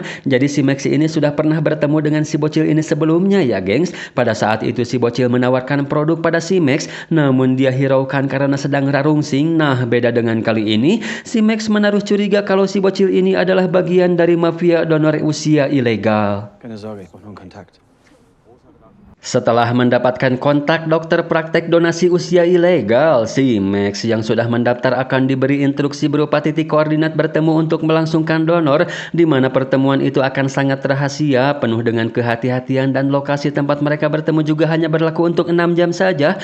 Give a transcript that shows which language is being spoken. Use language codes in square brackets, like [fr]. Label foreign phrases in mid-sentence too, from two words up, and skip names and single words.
[id] Jadi si Max ini sudah pernah bertemu dengan si bocil ini sebelumnya ya gengs. Pada saat itu si bocil menawarkan produk pada si Max, namun dia hiraukan karena sedang rarungsing. Nah, beda dengan kali ini, si Max menaruh curiga kalau si bocil ini adalah bagian dari mafia donor usia ilegal. [de] Keine Sorge, ich brauche nur einen Kontakt. [id] Setelah mendapatkan kontak dokter praktek donasi usia ilegal, si Max yang sudah mendaftar akan diberi instruksi berupa titik koordinat bertemu untuk melangsungkan donor, di mana pertemuan itu akan sangat rahasia, penuh dengan kehati-hatian dan lokasi tempat mereka bertemu juga hanya berlaku untuk 6 jam saja.